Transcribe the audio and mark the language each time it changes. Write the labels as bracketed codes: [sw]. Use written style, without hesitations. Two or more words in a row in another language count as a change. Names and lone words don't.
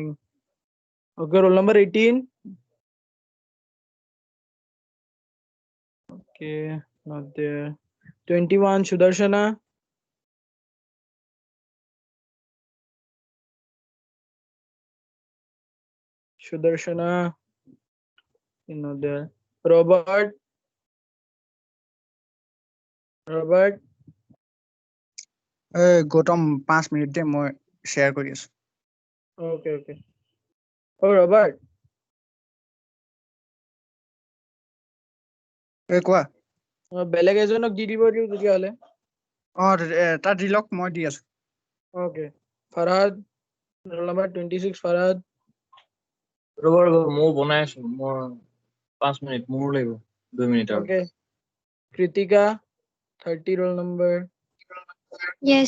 [en] Okay, roll number 18. Okay, not there. 21, Sudarshana. Sudarshana is not there. Robert. [as] গৌতম 5 মিনিট দে মই শ্বেয়াৰ কৰি আছো [en] Okay. Oh, Robert. [as] কোৱা বেলেগ এজনক দি দিব দিও তেতিয়াহলে তাৰ ৰিলক মই দি আছো [en] Okay. Farhad, roll number 26, Farhad. [as] মই বনাই আছো মোৰ 5 মিনিট মোৰ লাগিব 2 মিনিট আৰু [en] Okay. Kritika, 30, roll number. Yes.